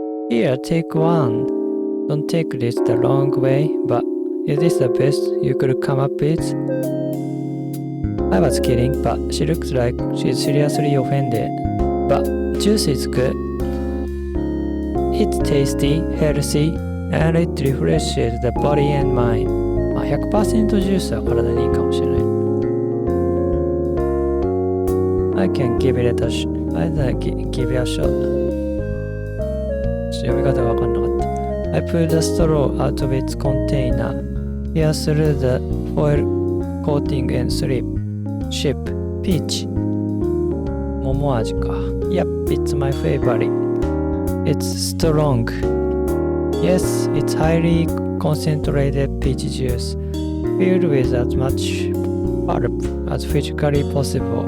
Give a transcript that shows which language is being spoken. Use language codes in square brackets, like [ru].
[en] Here, take one. Don't take this the wrong way, but is this the best you could come up with? I was kidding, but she looks like she's seriously offended. But juice is good. It's tasty, healthy, and it refreshes the body and mind. [ja] 100% ジュースは体にいいかもしれない。 [en] I can give it a shot. Give it a shot. [ja] 読み方がわかんなかった。 [en] I pulled the straw out of its container, pierced through the foil coating and ship. Peach. [ja] 桃味か。 [en] Yep, it's my favorite. It's strong. Yes, it's highly concentrated peach juice, filled with as much pulp as physically possible.